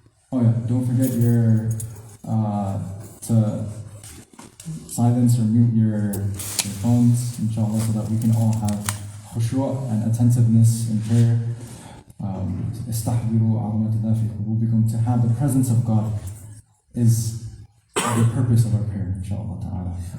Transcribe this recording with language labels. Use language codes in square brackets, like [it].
[en] Oh yeah, don't forget to silence or mute your phones, inshallah, so that we can all have khushu' and attentiveness in prayer. [ar] استحضروا عظمة الله في قلوبكم. [en] To have the presence of God is the purpose of our prayer, inshallah ta'ala.